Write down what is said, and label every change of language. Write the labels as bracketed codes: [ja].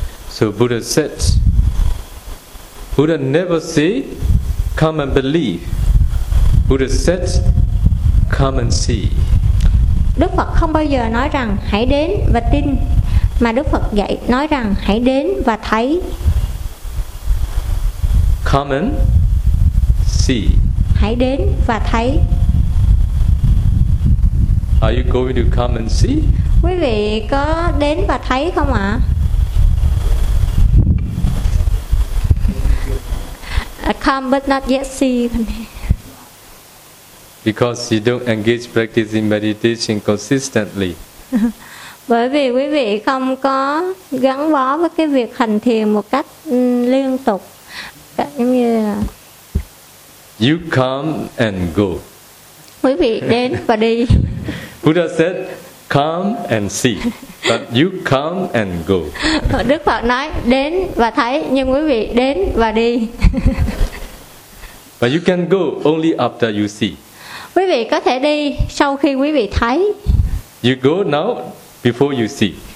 [en] So Buddha said, Buddha never said come and believe. Buddha said, come and see. [vi] Đức Phật không bao giờ nói rằng hãy đến và tin, mà Đức Phật dạy nói rằng hãy đến và thấy. [en] Come and see. [vi] Hãy đến và thấy. [en] Are you going to come and see? [vi] Quý vị có đến và thấy không ạ? À? [en] Come but not yet see. Because you don't engage practicing meditation consistently. [vi] Bởi vì quý vị không có gắn bó với cái việc hành thiền một cách liên tục. Giống như là [en] you come and go. [vi] Quý vị đến và đi. [en] Buddha said, come and see. But you come and go. [vi] Đức Phật nói, đến và thấy, nhưng quý vị đến và đi. [en] But you can go only after you see. [vi] Quý vị có thể đi sau khi quý vị thấy. [en] You go now before you see.